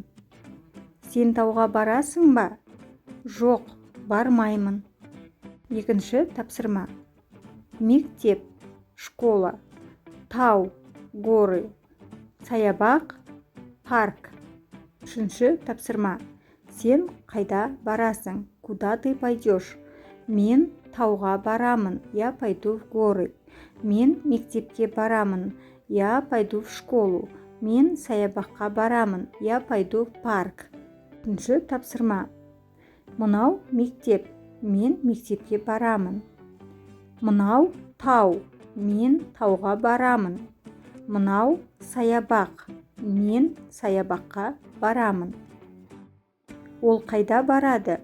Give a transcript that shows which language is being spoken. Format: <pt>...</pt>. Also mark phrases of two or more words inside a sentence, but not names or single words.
<kk>Сен тауға барасың ба? Жоқ, бармаймын. Екінші тапсырма. Мектеп, школа, тау, горы, саябақ, парк. Үшінші тапсырма. Сен қайда барасың?</kk> <ru>Куда ты пойдешь?</ru> <kk>Мен тауға барамын.</kk> <ru>Я пойду в горы.</ru> <kk>Мен мектепке барамын.</kk> <ru>Я пойду в школу.</ru> <kk>Мен саябаққа барамын.</kk> <ru>Я пойду в парк.</ru> <kk>Үшінші тапсырма. Мынау мектеп. Мен мектепке барамын. Мынау тау. Мен тауға барамын. Мынау саябақ. Мен саябаққа барамын. Ол қайда барады?</kk>